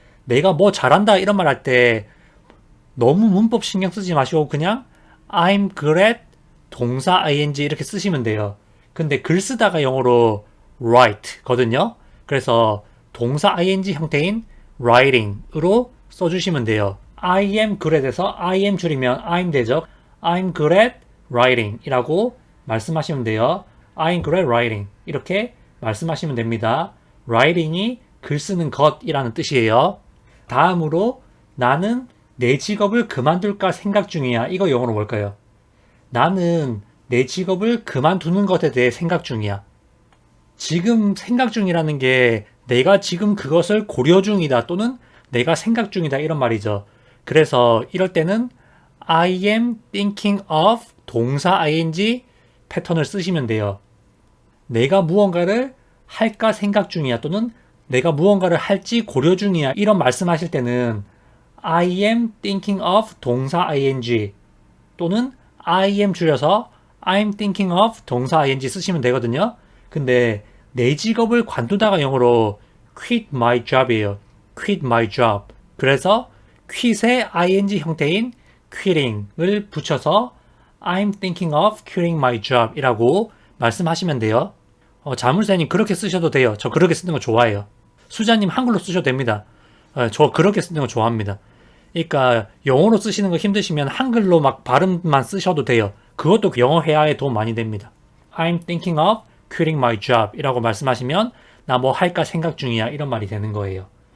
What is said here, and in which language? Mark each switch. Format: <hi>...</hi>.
<ko>내가 뭐 잘한다 이런 말 할 때 너무 문법 신경 쓰지 마시고 그냥 I'm good at 동사 ing 이렇게 쓰시면 돼요. 근데 글 쓰다가 영어로 write 거든요. 그래서 동사 ing 형태인 writing으로 써주시면 돼요.</ko> <en>I am good at에서 I am 줄이면 I'm 되죠. I'm good at writing 이라고 말씀하시면 돼요. I'm good at writing 이렇게 말씀하시면 됩니다.</en> <ko>writing이 글 쓰는 것이라는 뜻이에요. 다음으로 나는 내 직업을 그만둘까 생각 중이야. 이거 영어로 뭘까요? 나는 내 직업을 그만두는 것에 대해 생각 중이야. 지금 생각 중이라는 게 내가 지금 그것을 고려 중이다 또는 내가 생각 중이다 이런 말이죠. 그래서 이럴 때는 I am thinking of 동사 ing 패턴을 쓰시면 돼요. 내가 무언가를 할까 생각 중이야 또는 내가 무언가를 할지 고려 중이야 이런 말씀하실 때는 I am thinking of 동사 ing 또는 I am 줄여서 I'm thinking of 동사 ing 쓰시면 되거든요. 근데 내 직업을 관두다가 영어로 quit my job 이에요.</ko> <en>quit my job.</en> <ko>그래서 quit의 ing 형태인 quitting을 붙여서 I'm thinking of quitting my job 이라고 말씀하시면 돼요. 자물쇠님 그렇게 쓰셔도 돼요. 저 그렇게 쓰는 거 좋아해요. 수자님 한글로 쓰셔도 됩니다. 저 그렇게 쓰는 거 좋아합니다. 그러니까 영어로 쓰시는 거 힘드시면 한글로 막 발음만 쓰셔도 돼요. 그것도 영어 회화에 도움 많이 됩니다. I'm thinking of quitting my job 이라고 말씀하시면 나 뭐 할까 생각 중이야 이런 말이 되는 거예요.</ko>